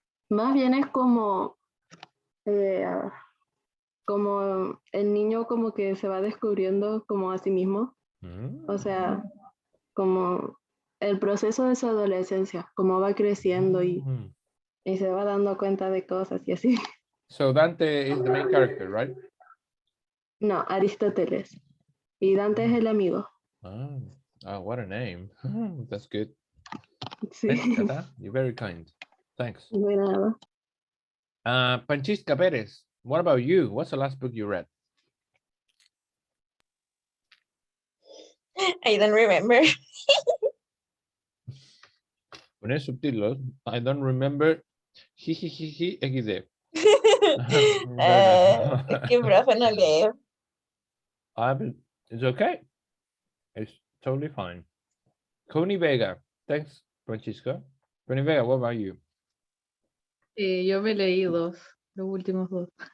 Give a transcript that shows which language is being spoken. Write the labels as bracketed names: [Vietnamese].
[Spanish] Más bien es eh, como el niño como que se va descubriendo como a sí mismo. O sea, como el proceso de su adolescencia, cómo va creciendo Mm. y se va dando cuenta de cosas y así. [English] So Dante is the main character, right? [Spanish] No, Aristóteles. Y Dante es el amigo. [English] Oh, what a name. That's good. [Spanish] Sí, [English] Thanks, Kata. You're very kind. Thanks. [Spanish] de nada. [English] Panchista Perez, what about you? What's the last book you read? I don't remember. [Spanish] Poner subtítulos. [English] I don't remember. Jijijiji XD. [Spanish] Es que profe no leo. [English] It's okay. It's totally fine. Coney Vega. Thanks, Francisco. Coney Vega, what about you? [Spanish] Yo me leí dos, los últimos dos.